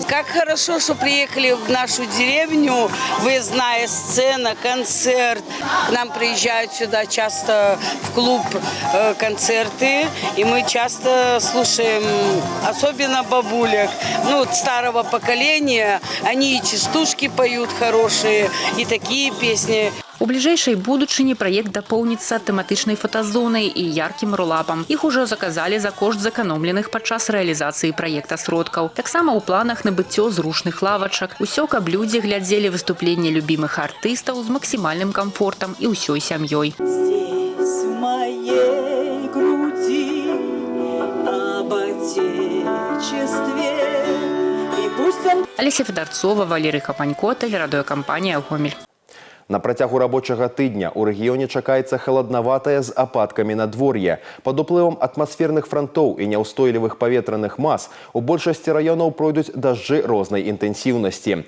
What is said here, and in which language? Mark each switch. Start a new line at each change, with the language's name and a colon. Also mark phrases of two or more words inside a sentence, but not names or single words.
Russian: Как хорошо, что приехали в нашу деревню, выездная сцена, концерт. К нам приезжают сюда часто в клуб концерты, и мы часто слушаем, особенно бабулек, старого поколения. Они и частушки поют хорошие, и такие песни.
Belarusian: У бліжэйшай будучыні праект дапоўніцца тэматычнай фотазонай і яркім ролапам. Іх ужо заказалі за кошт зэканомленых падчас рэалізацыі праекта сродкаў. Таксама ў планах набыццё зручных лавачак. Усё, каб людзі глядзелі выступленне любімых артыстаў з максімальным камфортам і ўсёй сям'ёй.
Russian: Здесь в моей груди об отечестве. Олеся Федорцова, Валерий Хапанько, телерадиокомпания «Гомель».
Belarusian: На працягу рабочага тыдня ў рэгіёне чакаецца халаднаватае з ападкамі надвор'е. Пад уплывам атмасферных франтоў і няўстойлівых паветраных мас у большасці раёнаў пройдуць дажджы рознай інтэнсіўнасці.